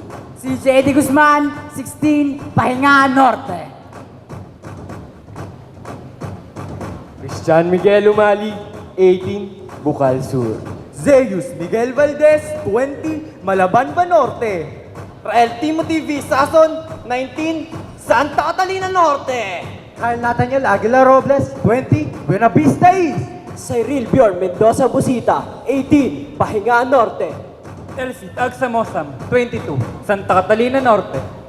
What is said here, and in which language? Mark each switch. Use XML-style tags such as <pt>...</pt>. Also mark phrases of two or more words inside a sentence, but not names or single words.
<tl>CJ Eddie Guzman, 16, Pahinga Norte. Christian Miguel Umali, 18, Bukal Sur. Zeus Miguel Valdez, 20, Malabanban Norte. Rael Timothy V. Sason, 19, Santa Catalina Norte. Carl Nathaniel Aguilar Robles, 20, Buena Vista East. Cyril Bjorn Mendoza Busita, 18, Pahinga Norte. Elsie Agsamosam, 22, Santa Catalina Norte.</tl>